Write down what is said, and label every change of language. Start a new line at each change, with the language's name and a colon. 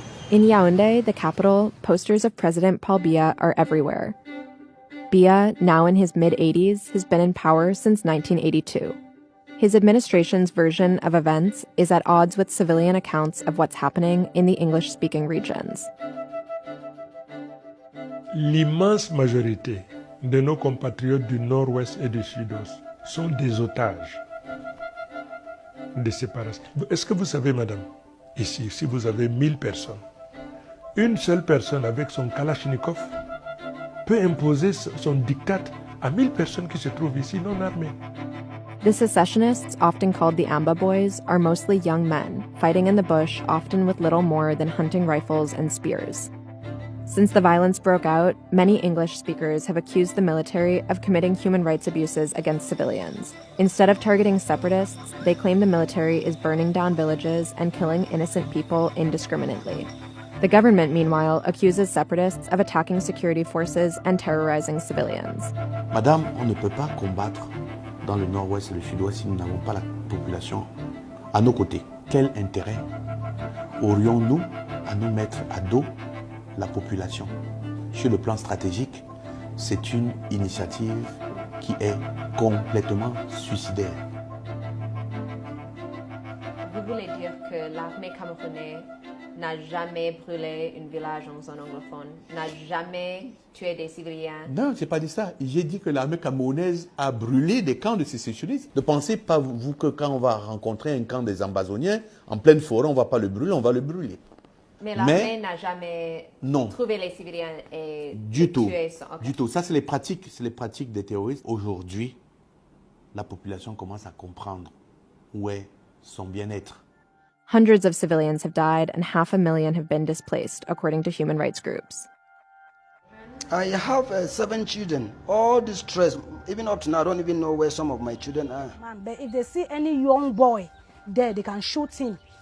English: In Yaoundé, the capital, posters of President Paul Biya are everywhere. Biya, now in his mid-80s, has been in power since 1982. His administration's version of events is at odds with civilian accounts of what's happening in the English-speaking regions.
French: L'immense majorité de nos compatriotes du Nord-Ouest et du Sud-Ouest sont des otages des séparatistes. Est-ce que vous savez, madame, ici, si vous avez 1000 personnes, une seule personne avec son Kalachnikov peut imposer son diktat à 1000 personnes qui se trouvent ici non armées.
English: The secessionists, often called the Amba Boys, are mostly young men, fighting in the bush, often with little more than hunting rifles and spears. Since the violence broke out, many English speakers have accused the military of committing human rights abuses against civilians. Instead of targeting separatists, they claim the military is burning down villages and killing innocent people indiscriminately. The government, meanwhile, accuses separatists of attacking security forces and terrorizing civilians.
French: Madame, on ne peut pas combattre dans le nord-ouest et le sud-ouest si nous n'avons pas la population à nos côtés. Quel intérêt aurions-nous à nous mettre à dos la population? Sur le plan stratégique, c'est une initiative qui est complètement suicidaire. Vous voulez dire que l'armée camerounaise n'a jamais brûlé un village en zone anglophone, n'a jamais tué des civiliens? Non, j'ai pas dit ça. J'ai dit que l'armée camerounaise a brûlé des camps de sécessionnistes. Ne pensez pas, vous, que quand on va rencontrer un camp des Ambazoniens, en pleine forêt, on ne va pas le brûler, on va le brûler. Mais l'armée n'a jamais trouvé les civiliens et tué ça.
English: Okay.
French: Du tout. Ça, c'est les pratiques des terroristes. Aujourd'hui, la population commence à comprendre où est son bien-être.
English: Hundreds of civilians have died and 500,000 have been displaced, according to human rights groups. I have 7 children, all distressed. Even up to now, I don't even know where some of my children are. Man, but if they see any young boy there, they can shoot him.